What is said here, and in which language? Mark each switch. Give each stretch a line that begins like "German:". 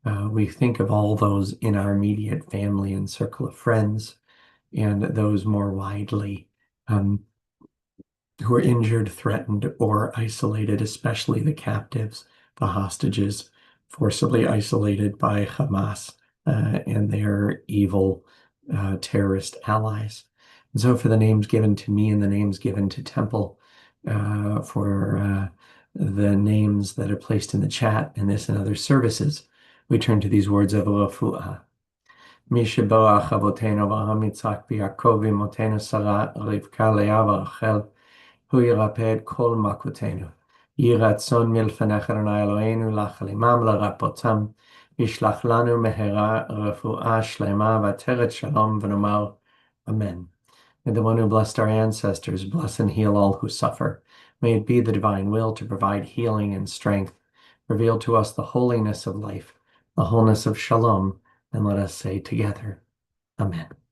English: We think of all those in our immediate family and circle of friends, and those more widely um, who are injured, threatened, or isolated, especially the captives, the hostages, forcibly isolated by Hamas and their evil terrorist allies. And so, for the names given to me and the names given to Temple, for the names that are placed in the chat and this and other services, we turn to these words of Refuah.
Hebrew: משברך אבותינו אברהם יצחק ויעקב ואמותינו שרה רבקה לאה ורחל הוא ירפא את כל מכותינו. יהי רצון מלפניך אדוני אלוהינו לחלימם לרפאותם וישלח לנו מהרה רפואה שלמה ועטרת שלום ונאמר Amen.
English: May the one who blessed our ancestors bless and heal all who suffer. May it be the divine will to provide healing and strength. Reveal to us the holiness of life, the wholeness of shalom, and let us say together, Amen.